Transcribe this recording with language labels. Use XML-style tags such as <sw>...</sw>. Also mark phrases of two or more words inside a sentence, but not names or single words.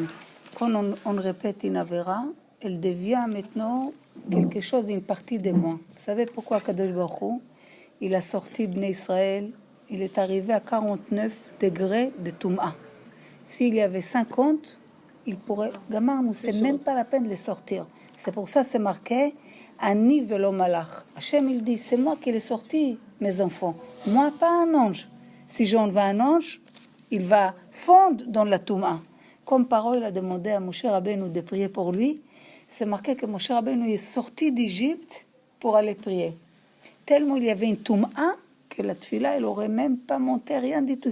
<fr>Quand on répète une avéra, elle devient maintenant quelque chose, une partie de moi. Vous savez pourquoi Kadosh Baruch Hu, il a sorti Bnei Israël, il est arrivé à 49 degrés de Toum'a. S'il y avait 50, il pourrait... Gamarnou, c'est même pas la peine de les sortir. C'est pour ça c'est marqué</fr> <he>אני ולא מלאך.</he> <fr>Hachem, il dit, c'est moi qui l'ai sorti, mes enfants. Moi, pas un ange. Si j'envoie un ange, il va fondre dans la Toum'a. Comme parole, il a demandé à Moshe Rabbeinu de prier pour lui. C'est marqué que Moshe Rabbeinu est sorti d'Égypte pour aller prier. Tellement il y avait une Toum'a que la Tfila, elle n'aurait même pas monté, rien du tout.</fr>